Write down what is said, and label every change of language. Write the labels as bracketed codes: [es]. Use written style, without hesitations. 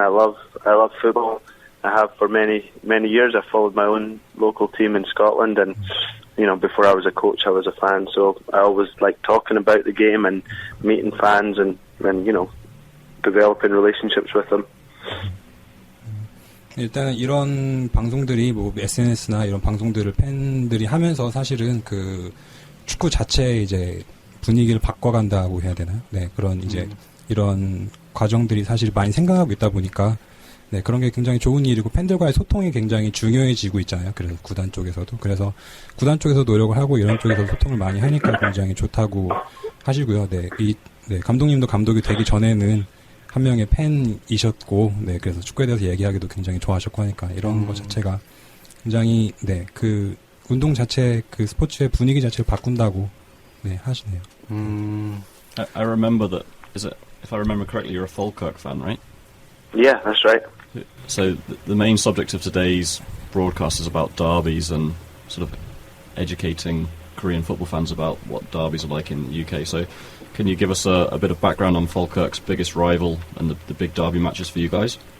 [en] I love football. I have for many years. I followed my own local team in Scotland, and before I was a coach, I was a fan. So I always like talking about the game and meeting fans and developing relationships with them. [ko] 일단은 이런 방송들이 뭐 SNS나 이런 방송들을 팬들이 하면서 사실은 그 축구 자체의 이제 분위기를 바꿔간다고 해야 되나요? 네, 그런 이제 이런 과정들이 사실 많이 생각하고 있다 보니까 네, 그런 게 굉장히 좋은 일이고 팬들과의 소통이 굉장히 중요해지고 있잖아요. 그래서 구단 쪽에서도. 그래서 구단 쪽에서 노력을 하고 이런 쪽에서 소통을 많이 하니까 굉장히 좋다고 하시고요. 네, 네, 감독님도 감독이 되기 전에는 한 명의 팬이셨고, 네, 그래서 축구에 대해서 얘기하기도 굉장히 좋아하셨고 하니까 이런 것 자체가 굉장히, 네, 그 운동 자체, 그 스포츠의 분위기 자체를 바꾼다고, 네, 하시네요. [en] I remember that, if I remember correctly, you're a Falkirk fan, right? Yeah, that's right. So the main subject of today's broadcast is about derbies and sort of educating Korean football fans about what derbies are like in the UK. So can you give us a bit of background on Falkirk's biggest rival and the big derby matches for you guys?